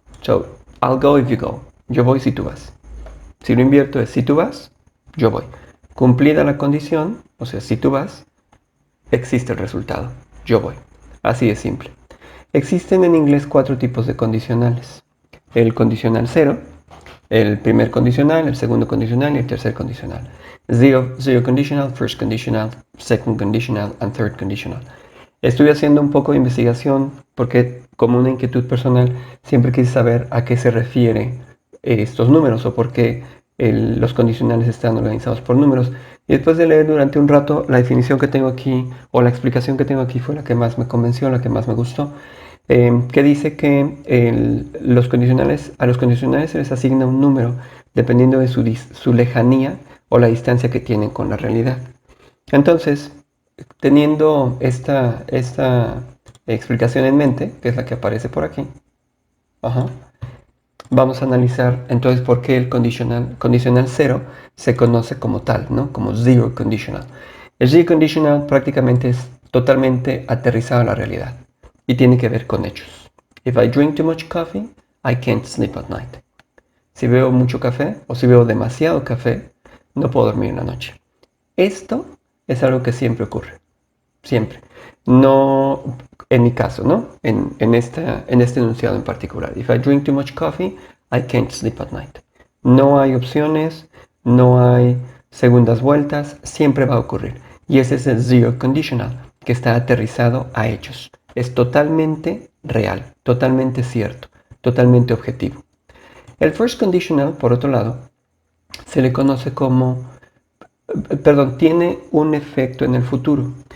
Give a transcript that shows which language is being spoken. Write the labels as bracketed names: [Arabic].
[English] So, I'll go if you go. [Spanish] Yo voy si tú vas. Si lo invierto es si tú vas, yo voy. Cumplida la condición, o sea, si tú vas, existe el resultado. Yo voy. Así de simple. Existen en inglés 4 tipos de condicionales. El condicional 0, el primer condicional, el segundo condicional y el tercer condicional. [English] Zero conditional, first conditional, second conditional and third conditional. [Spanish] Estuve haciendo un poco de investigación porque, como una inquietud personal, siempre quise saber a qué se refiere estos números o por qué los condicionales están organizados por números. Y después de leer durante un rato, la definición que tengo aquí o la explicación que tengo aquí fue la que más me convenció, la que más me gustó, que dice que a los condicionales se les asigna un número dependiendo de su lejanía o la distancia que tienen con la realidad. Entonces, teniendo esta explicación en mente, que es la que aparece por aquí, ajá, Vamos a analizar entonces por qué el condicional cero se conoce como tal, ¿no? Como zero conditional. El zero conditional prácticamente es totalmente aterrizado a la realidad y tiene que ver con hechos. [English] If I drink too much coffee, I can't sleep at night. [Spanish] Si bebo mucho café o si bebo demasiado café, no puedo dormir en la noche. Esto es algo que siempre ocurre, siempre. No, en mi caso, ¿no? En este enunciado en particular. [English] If I drink too much coffee, I can't sleep at night. [Spanish] No hay opciones, no hay segundas vueltas, siempre va a ocurrir. Y ese es el zero conditional, que está aterrizado a hechos. Es totalmente real, totalmente cierto, totalmente objetivo. El first conditional, por otro lado, se le conoce como, tiene un efecto en el futuro.